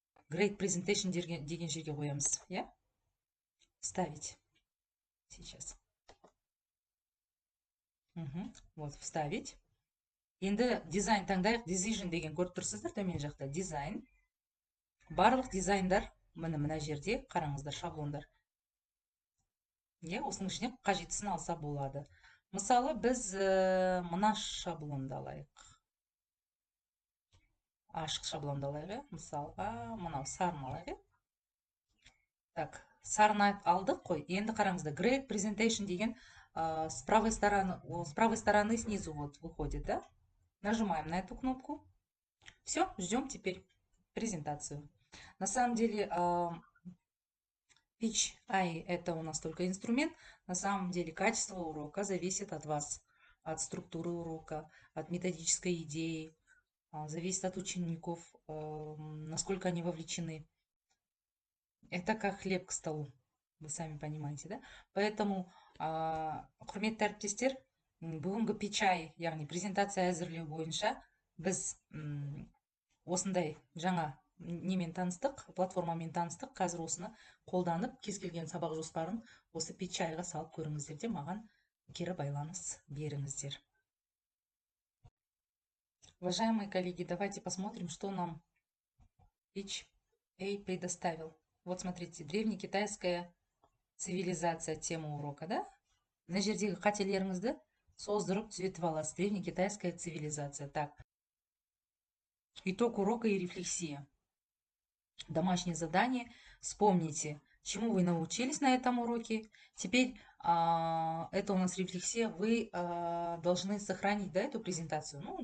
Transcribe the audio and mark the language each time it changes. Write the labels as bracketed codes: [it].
[kk] Great Presentation деген жерге қоямыз, иә? [ru] Вставить. Сейчас. Вот, вставить. [kk] Енді дизайн таңдайық. Decision деген көріп тұрсыздар, төмен жақта дизайн. Барлық дизайндар мына жерде, қараңыздар, шаблондар. Иә, осының ішіне қажеттісін алса болады. Мысалы, біз мына шаблонды алайық. Ашық шаблонды алайық, мысалға, мынау сарын алайық. Так, сарын алдық қой. Енді қараңыздар, Great Presentation деген [ru] с правой стороны снизу вот выходит, да? Нажимаем на эту кнопку. Все, ждем теперь презентацию. На самом деле, Pitch AI это у нас только инструмент. На самом деле, качество урока зависит от вас, от структуры урока, от методической идеи, зависит от учеников, насколько они вовлечены. Это как хлеб к столу, вы сами понимаете, да? [kk] Поэтому, құрметті әріптестер, бүгінгі Pitch AI, яғни презентация әзірлеу бойынша біз осындай жаңа немен таныстық, платформамен таныстық. Қазір осыны қолданып, кез келген сабақ жоспарын осы Pitch AI-ға салып көріңіздер де маған кері байланыс беріңіздер. [ru] Уважаемые коллеги, давайте посмотрим, что нам Pitch AI предоставил. Вот смотрите, древнекитайская цивилизация, тема урока, да? [kk] На жердегі қателеріңізді создырып түзетіп аласыз. [ru] Древнекитайская цивилизация. Так. Итог урока и рефлексия. Домашнее задание. Вспомните, чему вы научились на этом уроке. Теперь это у нас рефлексия. Вы должны сохранить, да, эту презентацию.